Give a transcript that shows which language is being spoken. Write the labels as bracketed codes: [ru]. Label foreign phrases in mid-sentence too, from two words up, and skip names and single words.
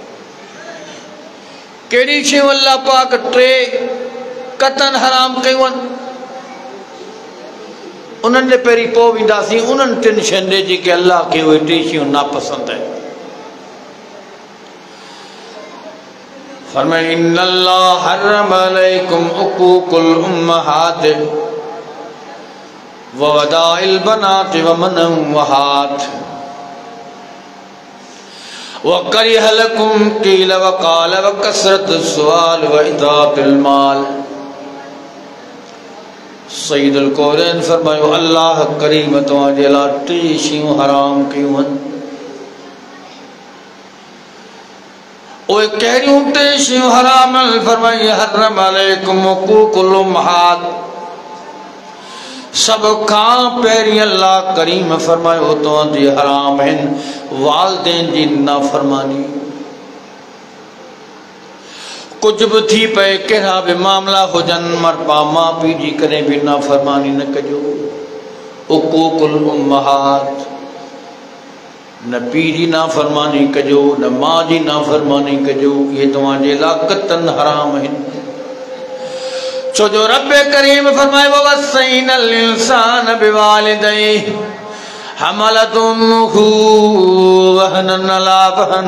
[sd] कहिड़ी शयूं अल्लाह पाक 3 कतन हराम कयूं आहिनि? उन्हनि जे पहिरीं पोइ वेंदासीं उन्हनि 3 शयुनि ॾे जेके अल्लाह खे उहे 3 शयूं नापसंदि आहिनि। [ar] फरमाए إن الله حرم عليكم عقوق الأمهات و وأد البنات و منعا وهات وكره لكم قيل وقال وكثرة السؤال و إضاعة المال. [sd] सईदुल कौरैन फरमायो अल्लाह करीम तव्हांजे लाइ 3 शयूं हराम कयूं आहिनि। उहे कहिड़ियूं 3 शयूं हराम आहिनि? [ar] फरमाई حرم عليكم عقوق الأمهات. [sd] सब खां पहिरीं अल्लाह करीम फरमायो तव्हांजे हराम आहिनि वालदेन जी नाफ़रमानी। कुछ भी थी पे, कहिड़ा भी मामला हुजनि, मरपा माउ पीउ जी कॾहिं बि नाफ़रमानी न कजो। [ar] عقوق الأمهات, [sd] न पीउ जी नाफ़रमानी कजो, न माउ जी नाफ़रमानी कजो। इहे तव्हांजे लाइ कतन हराम आहिनि। छो जो रब करीम फरमाए [ar] ووصينا الإنسان بوالديه حملته وهنا على وهن.